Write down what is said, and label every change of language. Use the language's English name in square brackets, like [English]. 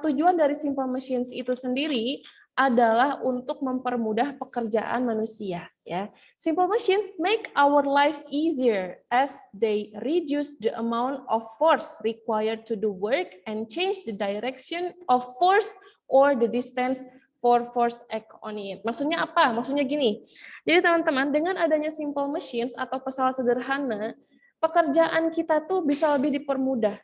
[Indonesian] Tujuan dari simple machines itu sendiri adalah untuk mempermudah pekerjaan manusia. [English] Ya, simple machines make our life easier as they reduce the amount of force required to do work and change the direction of force or the distance for force act on it. [Indonesian] Maksudnya apa? Maksudnya gini. Jadi teman-teman, dengan adanya simple machines atau pesawat sederhana, pekerjaan kita tuh bisa lebih dipermudah.